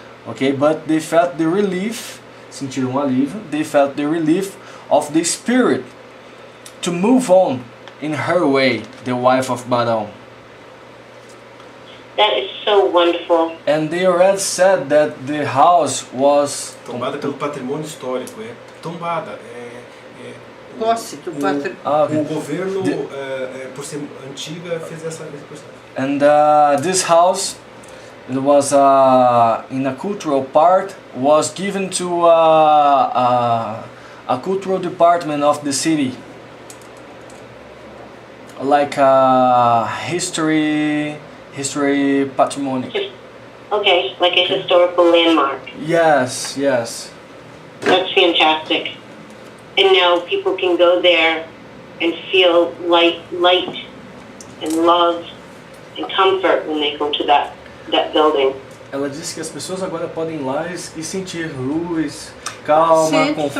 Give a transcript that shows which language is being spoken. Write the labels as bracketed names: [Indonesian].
[English] Okay, but they felt the relief, [Portuguese] sentiram alívio. [English] They felt the relief of the spirit to move on in her way, the wife of Barão. That is so wonderful. And they already said that the house was [Portuguese] tombada pelo patrimônio histórico, tombada, posse do patrimônio. O governo, por ser antiga, fez essa questão. [English] And this house, it was in a cultural part, was given to a cultural department of the city, like history patrimony. Okay, like a historical landmark. Yes. That's fantastic. And now people can go there and feel light and love and comfort when they go to that building. [Portuguese] Ela disse que as pessoas agora podem ir lá e sentir luz, calma, conforto.